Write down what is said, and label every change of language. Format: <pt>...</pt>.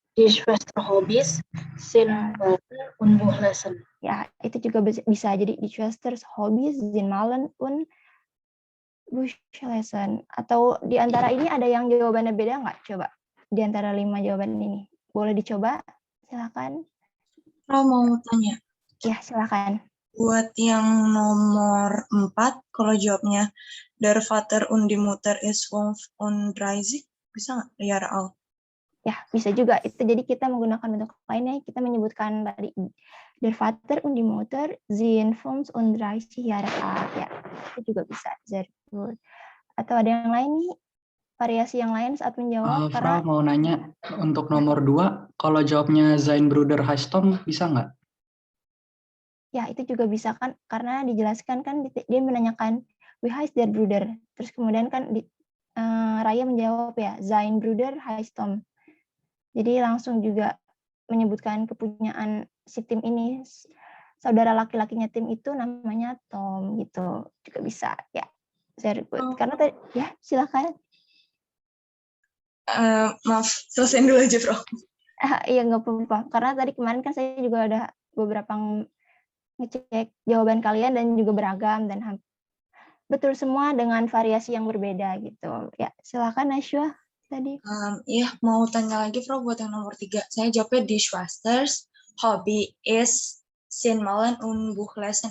<de>Die Schwester Hobbys sind Malen und Buchlessen.</de> <id>Ya, itu juga bisa. Jadi die Schwester Hobbys sind Malen und Buchlessen. Atau di antara ini ada yang jawabannya beda nggak? Coba. Di antara 5 jawaban ini. Boleh dicoba? Silakan. Frau mau tanya. Ya, silakan. Buat yang nomor 4, kalau jawabnya</id> <de>der Vater und die Mutter ist 35,</de> <id>bisa nggak?</id> <de>Jahre alt?</de> <id>Ya, bisa juga. Itu jadi kita menggunakan bentuk lainnya. Kita menyebutkan tadi</id> <de>der Vater und die Mutter sind 35 Jahre alt.</de> <id>Ya, itu juga bisa.</id> <de>Sehr gut.</de> <id>Atau ada yang lain nih? Variasi yang lain saat menjawab? Frau mau nanya, untuk nomor 2, kalau jawabnya</id> <de>sein Bruder heißt Tom,</de> <id>bisa nggak? Ya, itu juga bisa kan, karena dijelaskan kan dia menanyakan,</id> <de>wie heißt der Bruder?</de> <id>Terus kemudian kan Raya menjawab ya,</id> <de>sein Bruder heißt Tom.</de> <id>Jadi langsung juga menyebutkan kepunyaan si Tim ini, saudara laki-lakinya Tim itu namanya Tom gitu, juga bisa ya.</id> <en>Very good.</en> <id>Karena tadi ya, silakan. Maaf, selesaiin dulu aja, Bro. Iya, nggak apa-apa. Karena tadi kemarin kan saya juga ada beberapa ngecek jawaban kalian dan juga beragam dan betul semua dengan variasi yang berbeda gitu. Ya, silakan Nashwa tadi. Iya, mau tanya lagi, Bro, buat yang nomor 3. Saya jawabnya</id> <de>die Schwesters Hobby is sind Malen und Buchlessen.</de>